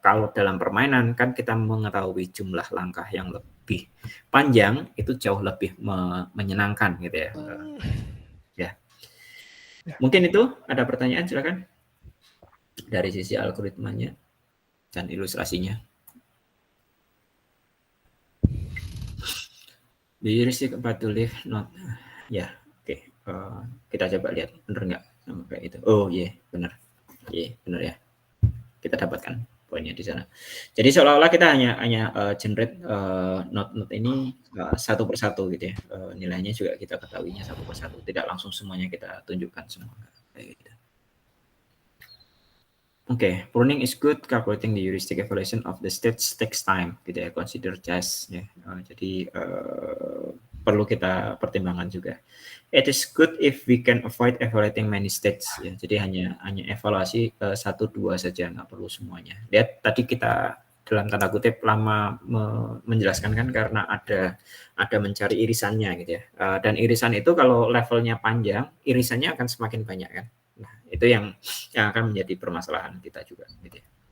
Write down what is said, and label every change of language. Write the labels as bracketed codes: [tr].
[id] Kalau dalam permainan kan kita mengetahui jumlah langkah yang lebih panjang, itu jauh lebih menyenangkan gitu ya. Mungkin itu ada pertanyaan, silakan. Dari sisi algoritmanya dan ilustrasinya. [en] The heuristic about to leave not. [id] Ya, oke. Kita coba lihat bener nggak sama kayak itu. Oh iya, bener. Iya, bener ya. Kita dapatkan poinnya di sana. Jadi seolah-olah kita hanya generate node ini satu persatu gitu ya. Nilainya juga kita ketahuinya satu persatu. Tidak langsung semuanya kita tunjukkan semua kayak gitu. [en] Oke, pruning is good. Calculating the heuristic evaluation of the states takes time, [id] gitu ya. [en] Consider just, [id] ya. Jadi perlu kita pertimbangkan juga. [en] It is good if we can avoid evaluating many states, ya. [id] Jadi hanya evaluasi 1-2 saja, nggak perlu semuanya. Lihat tadi kita dalam tanda kutip lama menjelaskan kan karena ada mencari irisannya gitu ya. Dan irisan itu kalau levelnya panjang, irisannya akan semakin banyak kan. Nah, itu yang akan menjadi permasalahan kita juga gitu ya.